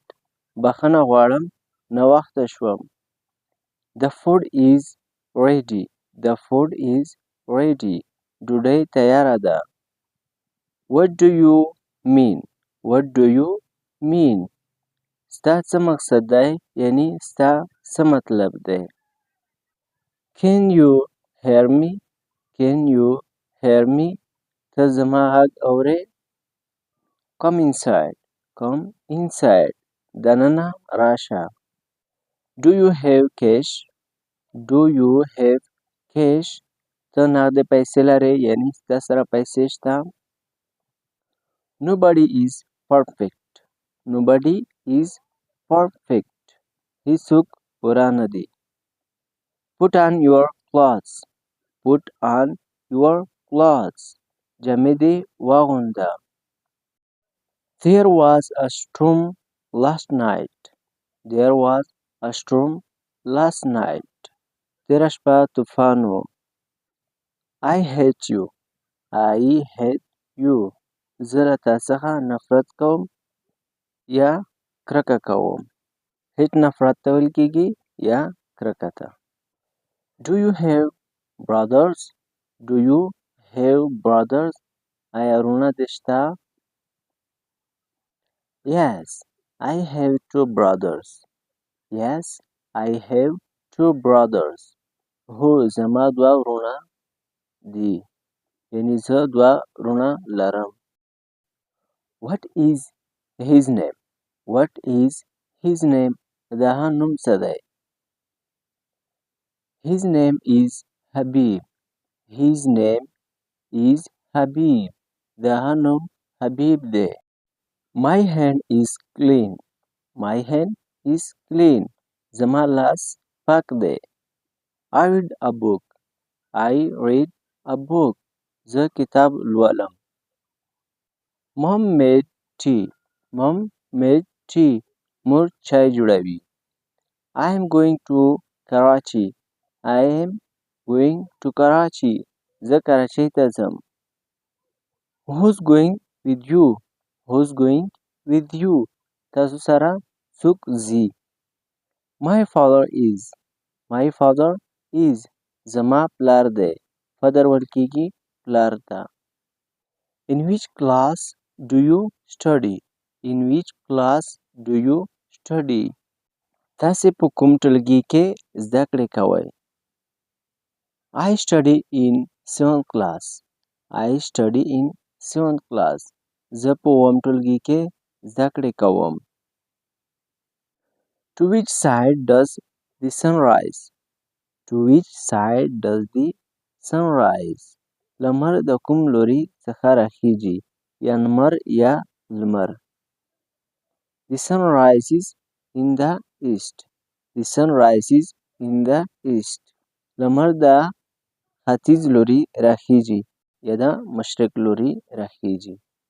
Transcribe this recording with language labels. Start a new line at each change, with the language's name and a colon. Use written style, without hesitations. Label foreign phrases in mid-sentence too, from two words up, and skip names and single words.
Pashto: بخښنه غواړم ناوخته شوم.
English: The food is ready. The food is ready.
Pashto: ډوډۍ تیاره ده.
English: What do you mean? What do you mean?
Pashto: Sta څه مقصد دی؟ یعنی ستا څه مطلب دی؟
English: Can you hear me? Can you hear me?
Pashto: ته زما غږ اورې؟
English: Come inside. Come inside.
Pashto: دننه راشه.
English: Do you have cash? Do you have cash?
Pashto: ته نغدې پیسې لرې؟ یعنی ستا سره پیسې شته؟
English: Nobody is perfect. Nobody is perfect.
Pashto: هیڅوک پوره نه دي.
English: Put on your clothes. Put on your clothes.
Pashto: جامې دې واغونده.
English: There was a storm last night. There was a storm last night.
Pashto: تېره شپه طوفان و.
English: I hate you. I hate you.
Pashto: زه له تا څخه نفرت کوم یا کرکه کوم. هیټ نفرت ته ویل کېږي یا کرکه ته.
English: Do you have brothers? Do you have brothers?
Pashto: آیا وروڼه دې شته؟
English: Yes, I have two brothers. Yes, I have two brothers.
Pashto: هو زما دوه وروڼه دي. یعنی زه دوه وروڼه لرم.
English: What is his name? What is his name?
Pashto: د هغه نوم څه دی؟
English: His name is Habib. His name is Habib.
Pashto: د هغه نوم حبیب دی.
English: My hand is clean. My hand is clean.
Pashto: زما لاس پاک دی.
English: I read a book. I read a book.
Pashto: زه کتاب لولم.
English: Mom made tea. Mom made tea.
Pashto: مور چای جوړوي.
English: I am going to Karachi. I am going to Karachi.
Pashto: زه کراچۍ ته ځم.
English: Who's going with you? Who's going with you?
Pashto: تاسو سره څوک ځي؟
English: My father is. My father is.
Pashto: زما پلار دی. father ویل کېږي پلار ته.
English: In which class do you study? In which class do you study?
Pashto: تاسې په کوم ټولګي کې زده کړې کوئ؟
English: I study in 7th class. I study in 7th class.
Pashto: زه په 9م ټولګي کې زده کړې کوم.
English: To which side does the sun rise? To which side does the sun rise?
Pashto: لمر د کوم لوري څخه راخیږي؟ یا لمر یا لمر.
English: The sun rises in the east. The sun rises in the east.
Pashto: لمر د ختیځ لوري راخیږي یا د مشرق لوري راخیږي.